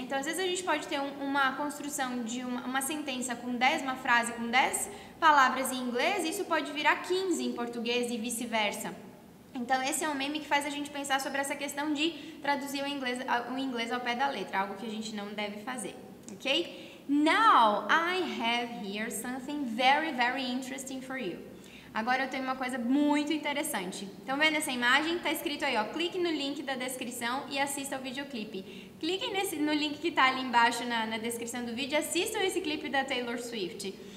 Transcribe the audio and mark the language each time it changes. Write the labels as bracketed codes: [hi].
[pt] Então, às vezes a gente pode ter uma construção de uma sentença com 10, uma frase com 10 palavras em inglês, e isso pode virar 15 em português e vice-versa. Então, esse é um meme que faz a gente pensar sobre essa questão de traduzir o inglês ao pé da letra, algo que a gente não deve fazer, ok? [en] Now, I have here something very, very interesting for you. [pt] Agora eu tenho uma coisa muito interessante. Estão vendo essa imagem? Está escrito aí, clique no link da descrição e assista ao videoclipe. Cliquem no link que está ali embaixo na descrição do vídeo e assistam esse clipe da Taylor Swift.